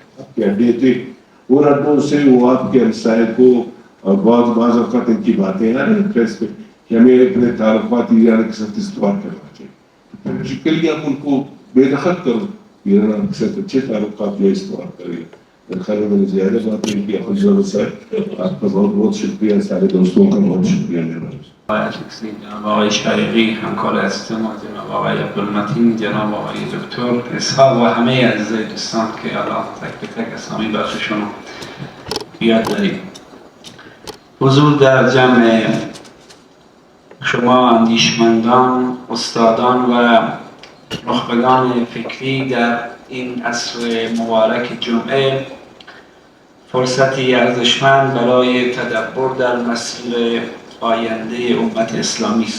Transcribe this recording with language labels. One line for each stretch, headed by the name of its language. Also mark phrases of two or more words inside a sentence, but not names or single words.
Urdu: آپ کے اڈے تھے, ان اڈوں سے وہ آپ کے ہمسائے کو, اور بعض اوقات ان کی باتیں آ رہی ہیں پریس پہ کہ ہمیں اپنے تعلقات ایران کے ساتھ استوار کرنا چاہیے. پریکٹیکلی آپ ان کو بے دخل کرو, ایران کے ساتھ اچھے تعلقات میں استوار کریں. خیال میں نے زیادہ بات نہیں کی. افضل صاحب آپ کا بہت بہت شکریہ, سارے دوستوں کا بہت شکریہ.
Persian: جناب آقای شقیقی همکار عزیز ما، جناب آقای عبدالمتین، جناب آقای دکتر اسحاق و همه عزیزای دوستان که الان تک به تک اسامی بخششون یاد داریم. حضور در جمع شما اندیشمندان، استادان و نخبگان فکری در این عصر مبارک جمعه فرصتی ارزشمند برای تدبر در مسیر آینده امت اسلامی است.